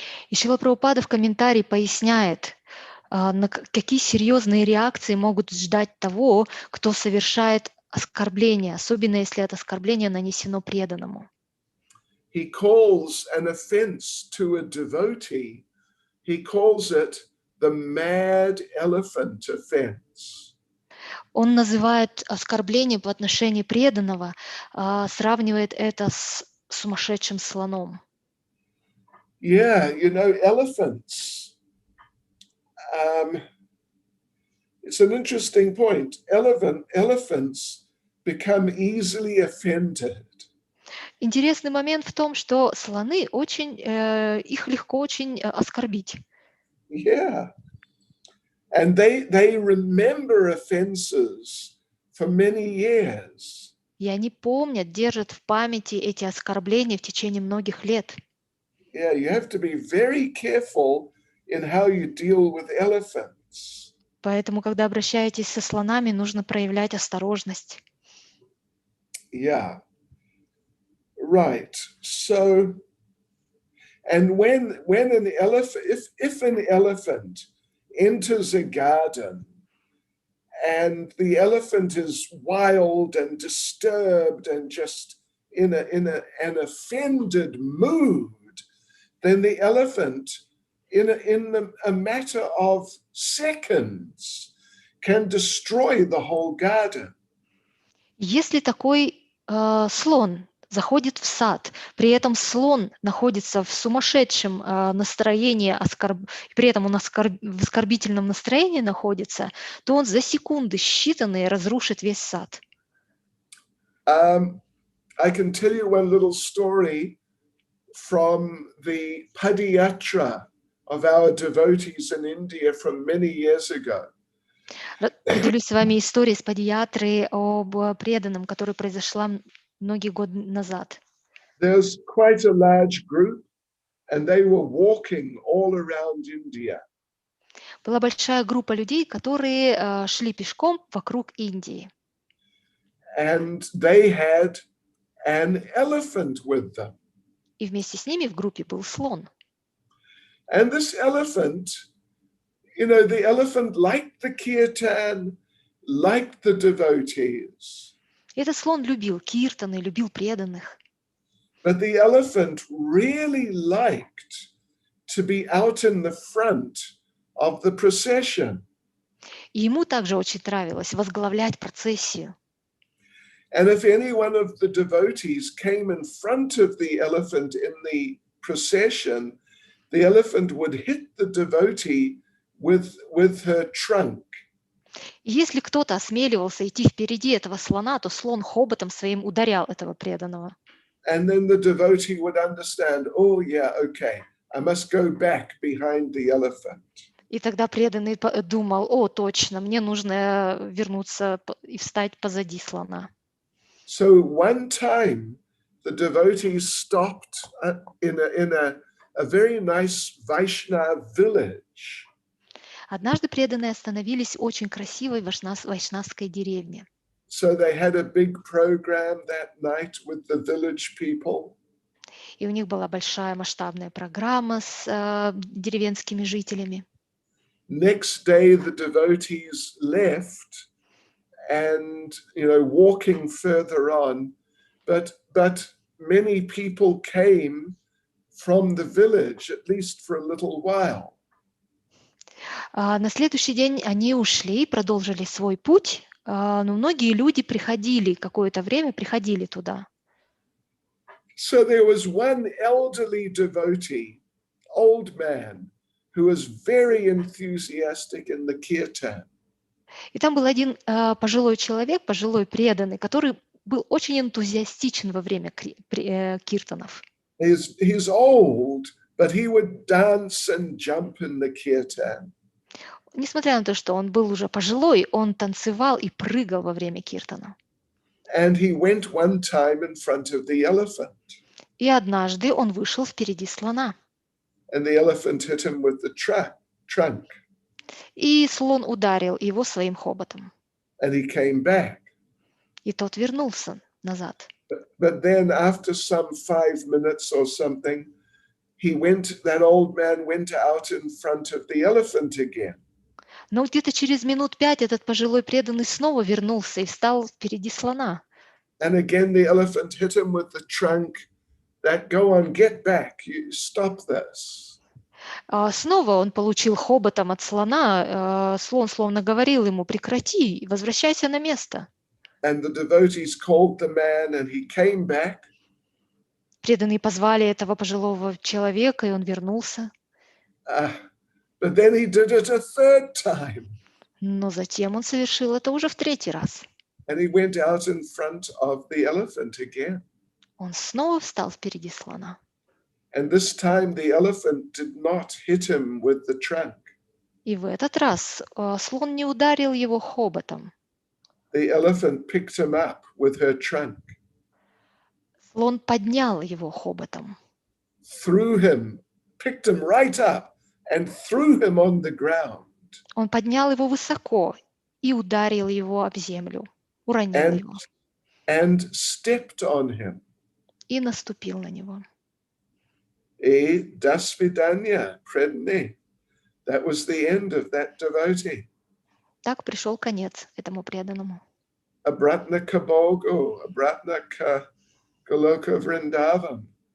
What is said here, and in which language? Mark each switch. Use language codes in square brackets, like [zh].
[ru] И Шрила Прабхупада в комментарии поясняет, какие серьезные реакции могут ждать того, кто совершает оскорбление, особенно если это оскорбление нанесено преданному. [en] He calls an offense to a devotee, he calls it the mad elephant offense. [ru] Он называет оскорбление по отношению преданного, сравнивает это с сумасшедшим слоном. [en] Yeah, elephants. It's an interesting point. Elephants become easily offended. [ru] Интересный момент в том, что слоны их легко очень оскорбить. [en] Yeah. And they remember offenses for many years. [ru] И они помнят, держат в памяти эти оскорбления в течение многих лет. [en] Yeah, you have to be very careful in how you deal with elephants. [ru] Поэтому, когда обращаетесь со слонами, нужно проявлять осторожность. [en] Yeah. Right. So, and when an elephant, if an elephant enters a garden and the elephant is wild and disturbed and just in an offended mood, then the elephant in a matter of seconds can destroy the whole garden. [ru] Если такой слон заходит в сад, при этом слон находится в сумасшедшем настроении, при этом он в оскорбительном настроении находится, то он за секунды считанные разрушит весь сад. [en] I can tell you one little story from the Padiyatra of our devotees in India from many years ago. [ru] Поделюсь с вами историей с Падиятры об преданном, которая произошла многие годы назад. [en] There's quite a large group, and they were walking all around India. [ru] Была большая группа людей, которые шли пешком вокруг Индии. [en] And they had an elephant with them. [ru] И вместе с ними в группе был слон. [en] And this elephant, the elephant liked the kirtan, liked the devotees. [ru] И этот слон любил киртаны, любил преданных. [en] But the elephant really liked to be out in the front of the procession. [ru] И ему также очень нравилось возглавлять процессию. [en] And if any one of the devotees came in front of the elephant in the procession, the elephant would hit the devotee with her trunk. [ru] И если кто-то осмеливался идти впереди этого слона, то слон хоботом своим ударял этого преданного. [en] And then the devotee would understand, oh yeah, okay, I must go back behind the elephant. [ru] И тогда преданный думал, о, точно, мне нужно вернуться и встать позади слона. [en] So one time, the devotees stopped in a very nice Vaishnava village. [ru] Однажды преданные остановились в очень красивой вайшнавской деревне. [en] So they had a big program that night with the village people. [ru] И у них была большая масштабная программа с деревенскими жителями. [en] Next day, the devotees left and, walking further on, but many people came from the village, at least for a little while. [ru] На следующий день они ушли и продолжили свой путь, но многие люди приходили, какое-то время приходили туда. [en] So there was one elderly devotee, old man, who was very enthusiastic in the kirtan. [ru] И там был один пожилой человек, пожилой преданный, который был очень энтузиастичен во время киртанов. [en] He's old, but he would dance and jump in the kirtan. [ru] Несмотря на то, что он был уже пожилой, он танцевал и прыгал во время киртана. [en] And he went one time in front of the elephant. [ru] И однажды он вышел впереди слона. [en] And the elephant hit him with the trunk. [ru] И слон ударил его своим хоботом. [en] And he came back. [ru] И тот вернулся назад. [en] But then after some 5 minutes or something, that old man went out in front of the elephant again. [ru] Но где-то через минут 5 этот пожилой преданный снова вернулся и встал впереди слона. [en] And again the elephant hit him with the trunk. That go on, get back, you stop this. [ru] Снова он получил хоботом от слона. Слон словно говорил ему: прекрати, возвращайся на место. [en] And the devotees called the man, and he came back. [ru] Преданные позвали этого пожилого человека, и он вернулся. [en] But then he did it a third time. [ru] Но затем он совершил это уже в третий раз. [en] And he went out in front of the elephant again. [ru] Он снова встал впереди слона. [en] And this time the elephant did not hit him with the trunk. [ru] И в этот раз слон не ударил его хоботом. [en] The elephant picked him up with her trunk. [ru] Слон поднял его хоботом. [en] Threw him, picked him right up and threw him on the ground. [ru] Он поднял его высоко и ударил его об землю, уронил его. [en] And stepped on him. [ru] И наступил на него. И до свидания, преданный. [en] That was the end of that devotee. [ru] Так пришел конец этому преданному. Обратно к Богу, обратно к Goloka Vrindavan.